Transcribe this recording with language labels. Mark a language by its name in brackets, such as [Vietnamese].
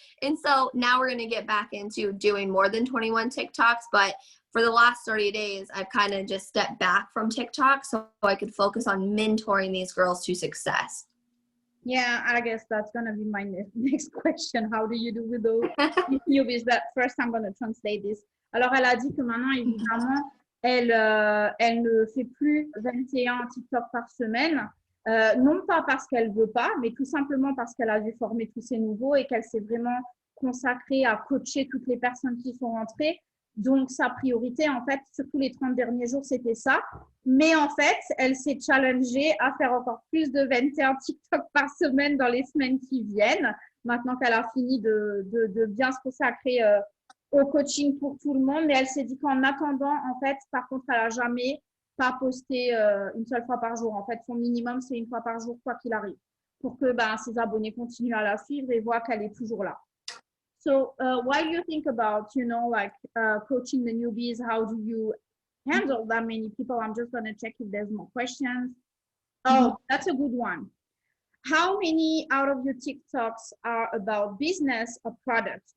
[English] And so now we're going to get back into doing more than 21 TikToks. But for the last 30 days, I've kind of just stepped back from TikTok so I could focus on mentoring these girls to success. Yeah, I guess that's going to be my next question. How do you do with those newbies? That first I'm going to translate this. [French] Alors, elle a dit que maintenant, évidemment, elle ne fait plus 21 TikTok par semaine. Non pas parce qu'elle veut pas, mais tout simplement parce qu'elle a dû former tous ces nouveaux et qu'elle s'est vraiment consacrée à coacher toutes les personnes qui sont rentrées. Donc, sa priorité, en fait, surtout les 30 derniers jours, c'était ça. Mais en fait, elle s'est challengée à faire encore plus de 21 TikTok par semaine dans les semaines qui viennent, maintenant qu'elle a fini de bien se consacrer au coaching pour tout le monde. Mais elle s'est dit qu'en attendant, en fait, par contre, elle n'a jamais pas posté une seule fois par jour. En fait, son minimum, c'est une fois par jour, quoi qu'il arrive, pour que ses abonnés continuent à la suivre et voient qu'elle est toujours là. [English] So what do you think about, like coaching the newbies? How do you handle that many people? I'm just going to check if there's more questions. Oh, that's a good one. How many out of your TikToks are about business or products?